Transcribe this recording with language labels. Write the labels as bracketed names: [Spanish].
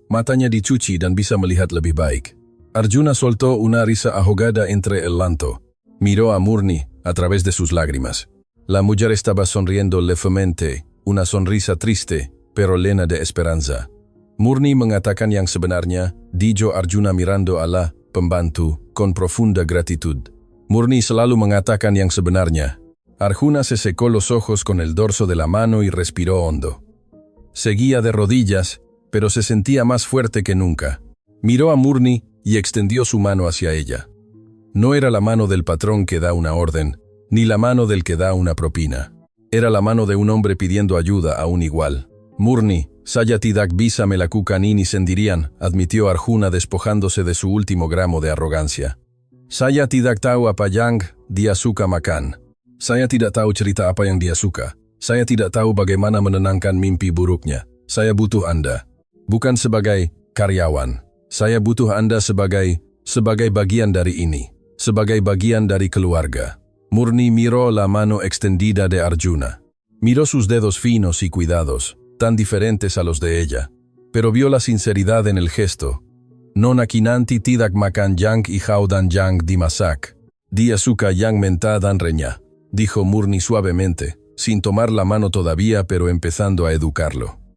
[Indonesian] matanya dicuci dan bisa melihat lebih baik. [Spanish] Arjuna soltó una risa ahogada entre el llanto. Miró a Murni a través de sus lágrimas. La mujer estaba sonriendo levemente, una sonrisa triste, pero llena de esperanza. Murni [Indonesian] mengatakan yang sebenarnya, [Spanish] dijo Arjuna mirando a la pembantu con profunda gratitud. [Indonesian] Murni selalu mengatakan yang sebenarnya. [Spanish] Arjuna se secó los ojos con el dorso de la mano y respiró hondo. Seguía de rodillas, pero se sentía más fuerte que nunca. Miró a Murni y extendió su mano hacia ella. No era la mano del patrón que da una orden, ni la mano del que da una propina. Era la mano de un hombre pidiendo ayuda a un igual. Murni, [Indonesian] saya tidak bisa melakukan ini sendirian, [Spanish] admitió Arjuna despojándose de su último gramo de arrogancia. [Indonesian] Saya tidak tahu apa yang dia suka makan. Saya tidak tahu cerita apa yang dia suka. Saya tidak tahu bagaimana menenangkan mimpi buruknya. Saya butuh Anda. Bukan sebagai karyawan. Saya butuh Anda sebagai bagian dari ini. Sebagai bagian dari keluarga. [Spanish] Murni miró la mano extendida de Arjuna. Miró sus dedos finos y cuidados, tan diferentes a los de ella, pero vio la sinceridad en el gesto. [Indonesian] Nona kinanti tidak makan yang ihaw dan yang dimasak. Dia suka yang menta dan reña, [Spanish] dijo Murni suavemente, sin tomar la mano todavía pero empezando a educarlo.